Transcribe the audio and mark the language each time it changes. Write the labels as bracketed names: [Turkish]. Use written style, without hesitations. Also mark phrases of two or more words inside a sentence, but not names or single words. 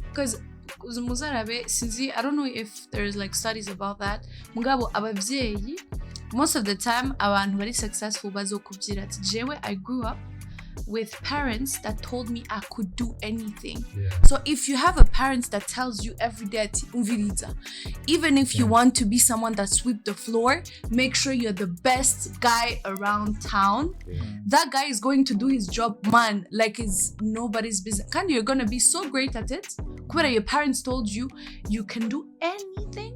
[English] because [Rundi] muzarabe sinzi, [English] I don't know if there's like studies about that, [Rundi] mugabo abavyeyi [English] most of the time [Rundi] abantu bari successful bazokubwira ati jewe [English] I grew up with parents that told me I could do anything. So if you have a parent that tells you every day [Rundi] ati umviriza, [English] even if you want to be someone that sweep the floor, make sure you're the best guy around town. That guy is going to do his job, man, like it's nobody's business. And you're gonna be so great at it. Kubera your parents told you you can do anything.